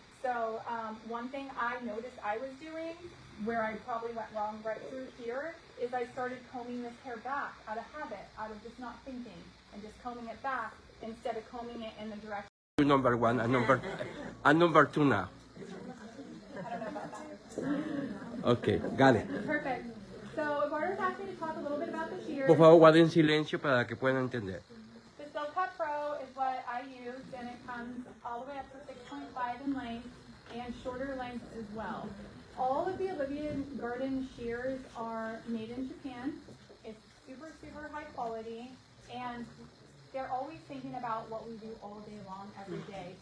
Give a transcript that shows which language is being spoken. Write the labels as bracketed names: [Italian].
[English] So one thing I noticed I was doing where I probably went wrong right through here is I started combing this hair back out of habit, out of just not thinking and just combing it back instead of combing it in the direction. Number one and number two now. I don't know about that. Okay, got it. Perfect. So Eduardo asked me to talk a little bit about the shears. [Spanish] Por favor, guarden silencio para que puedan entender. [English] The Silk Cut Pro is what I used, and it comes all the way up to 6.5 in length and shorter length as well. All of the Olivia Garden shears are made in Japan. It's super, super high quality, and they're always thinking about what we do all day long, every day.